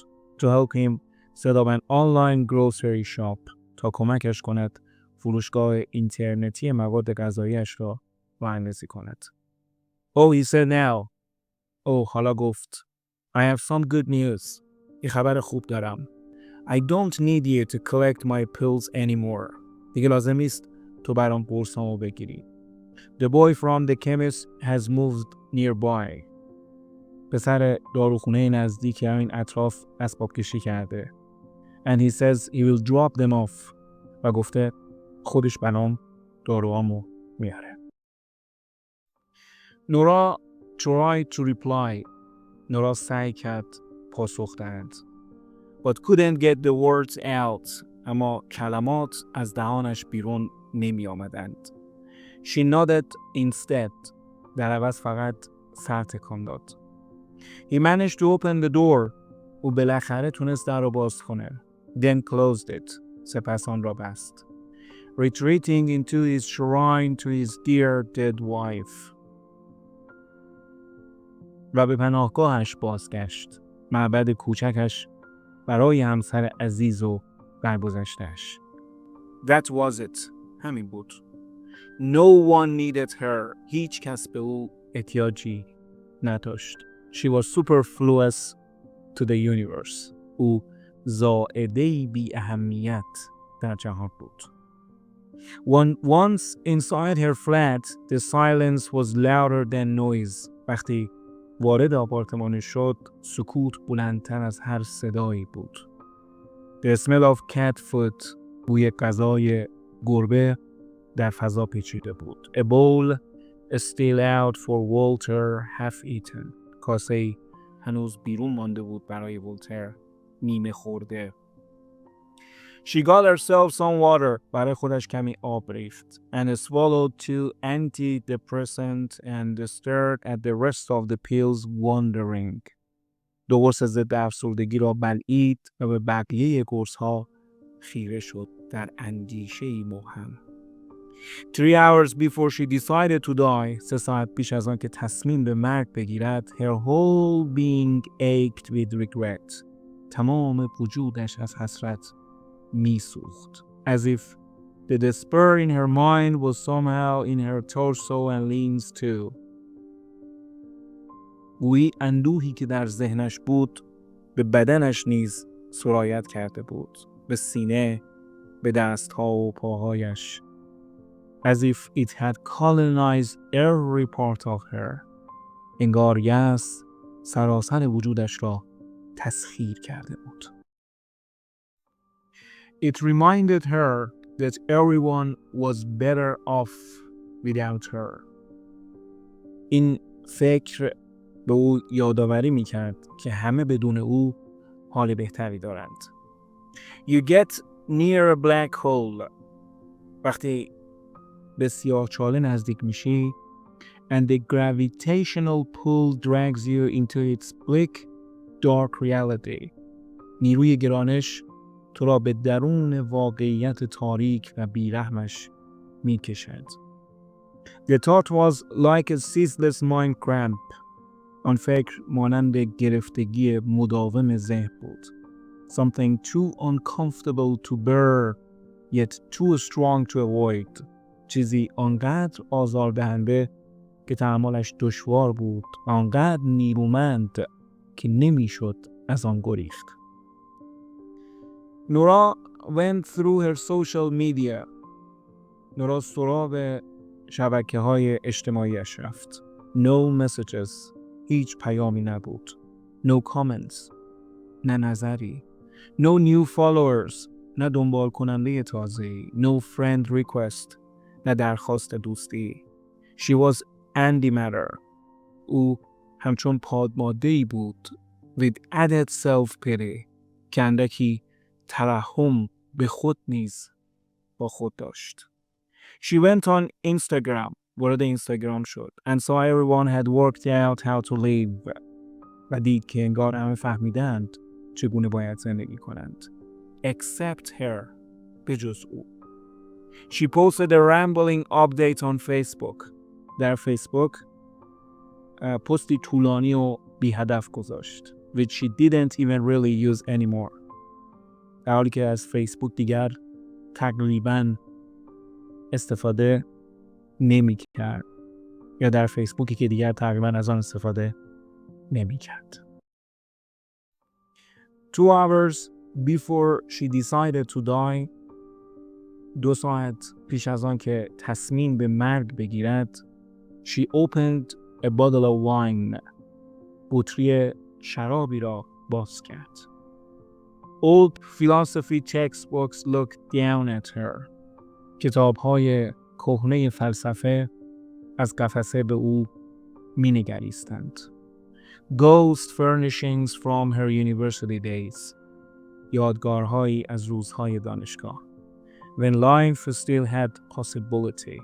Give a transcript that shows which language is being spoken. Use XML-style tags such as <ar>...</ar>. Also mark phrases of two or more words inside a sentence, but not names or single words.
<en>To help him set up an online grocery shop.</en> <fa>تا کمکش کند فروشگاه اینترنتی مواد غذایی‌اش را راه‌اندازی کند.</fa> <en>Oh, he said now.</en> <fa>حالا گفت.</fa> <en>I have some good news.</en> <fa>یه خبر خوب دارم.</fa> <en>I don't need you to collect my pills anymore.</en> <fa>دیگه لازم نیست تو برام قرصامو بگیری.</fa> <en>The boy from the chemist has moved nearby.</en> <fa>پسر داروخونه نزدیک همین اطراف اسباب کشی کرده.</fa> <en>And he says he will drop them off.</en> <fa>و گفته خودش برام داروامو میاره.</fa> <en>نورا tried to reply.</en> <fa>نورا سعی کرد پاسخ دهد.</fa> <en>But couldn't get the words out.</en> <fa>اما کلمات از دهانش بیرون نمی آمدند.</fa> <en>She nodded instead.</en> <fa>در عوض فقط سر تکان داد.</fa> <en>He managed to open the door.</en> <fa>او بالاخره تونست در رو باز کنه.</fa> <en>Then closed it.</en> <fa>سپس آن را بست.</fa> <en>Retreating into his shrine to his dear dead wife.</en> <fa>و به پناهگاهش بازگشت. معبد کوچکش برای همسر عزیز و درگذشته‌اش.</fa> <en>That was it.</en> <fa>همین بود.</fa> <en>No one needed her.</en> <fa>هیچ کس به او احتیاجی نداشت.</fa> <en>She was superfluous to the universe.</en> <fa>او زائده‌ای بی اهمیت در جهان بود.</fa> <en>Once inside her flat, the silence was louder than noise.</en> <fa>وقتی وارد آپارتمان شد، سکوت بلندتر از هر صدایی بود.</fa> <en>The smell of cat food,</en> <fa>بوی غذای گربه در فضا پیچیده بود.</fa> <en>A bowl still out for Walter half eaten.</en> <fa>کاسه‌ای هنوز بیرون مانده بود برای ولتر، نیمه خورده.</fa> <en>She got herself some water.</en> <fa>برای خودش کمی آب ریخت.</fa> <en>And swallowed two antidepressant and stared at the rest of the pills wondering.</en> <fa>دو قرص ضد افسردگی را بلعید و به بقیه قرص‌ها خیره شد در اندیشه‌ای مبهم.</fa> <en>3 hours before she decided to die.</en> <fa>3 ساعت پیش از آن که تصمیم به مرگ بگیرد.</fa> <en>Her whole being ached with regret.</en> <fa>تمام وجودش از حسرت میسوخت.</fa> <en>As if the despair in her mind was somehow in her torso and limbs too.</en> <fa>گویی اندوهی که در ذهنش بود به بدنش نیز سرایت کرده بود. به سینه، به دستها و پاهایش.</fa> <en>As if it had colonized every part of her.</en> <fa>انگار یأس سراسر وجودش را تسخیر کرده بود.</fa> <en>It reminded her that everyone was better off without her.</en> <fa>این فکر به او یادآوری می‌کرد که همه بدون او حال بهتری دارند.</fa> <en>You get near a black hole.</en> <fa>وقتی به سیاهچاله نزدیک میشی</fa> <en>and the gravitational pull drags you into its bleak dark reality.</en> <fa>نیروی گرانش تو را به درون واقعیت تاریک و بیرحمش میکشد.</fa> <en>The thought was like a ceaseless mind cramp.</en> <fa>آن فکر مانند گرفتگی مداوم ذهن بود.</fa> <en>Something too uncomfortable to bear yet too strong to avoid.</en> <fa>چیزی آنقدر آزاردهنده که تحملش دشوار بود و آنقدر نیرومند که نمیشد از آن گریخت.</fa> <en>نورا went through her social media.</en> <fa>نورا سراغ شبکه‌های اجتماعیش رفت.</fa> <en>No messages.</en> <fa>هیچ پیامی نبود.</fa> <en>No comments.</en> <fa>نه نظری.</fa> <en>No new followers.</en> <fa>نه دنبال کننده تازه‌ای.</fa> <en>No friend request.</en> <fa>نه درخواست دوستی.</fa> <en>She was antimatter.</en> <fa>او همچون پادماده‌ای بود</fa> <en>with added self-pity</en> <fa>که اندکی ترحم به خود نیز با خود داشت.</fa> <en>She went on Instagram.</en> <fa>وارد اینستاگرام شد.</fa> <en>And so everyone had worked out how to live.</en> <fa>و دید که انگار همه فهمیدند چگونه باید زندگی کنند.</fa> <en>Except her.</en> <fa>بجز او.</fa> <en>She posted a rambling update on Facebook.</en> <fa>در فیسبوک پستی طولانی و بی هدف گذاشت.</fa> <en>Which she didn't even really use anymore.</en> <fa>در حالی که از فیسبوک دیگر تقریباً استفاده نمی کرد. یا در فیسبوکی که دیگر تقریباً از آن استفاده نمی کرد.</fa> <en>2 hours before she decided to die.</en> <fa>2 ساعت پیش از آن که تصمیم به مرگ بگیرد.</fa> <en>She opened a bottle of wine.</en> <fa>بطری شرابی را باز کرد.</fa> <en>Old philosophy textbooks looked down at her.</en> <fa>کتاب‌های کهنه فلسفه از قفسه به او می‌نگریستند.</fa> <en>Ghost furnishings from her university days.</en> <fa>یادگارهایی از روزهای دانشگاه.</fa> <en>When life still had possibility.</en>